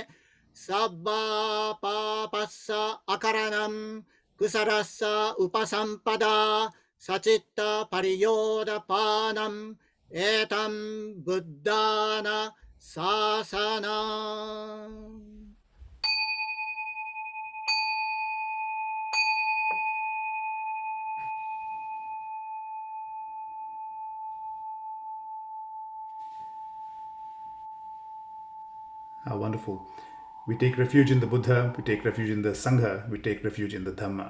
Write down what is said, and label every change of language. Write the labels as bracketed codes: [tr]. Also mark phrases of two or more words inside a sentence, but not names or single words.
[pi] Sabba papassa akaranam kusarassa upasampada sacitta pariyoda panam etam buddhana sasanam. [en] How wonderful. We take refuge in the Buddha, we take refuge in the Sangha, we take refuge in the Dhamma.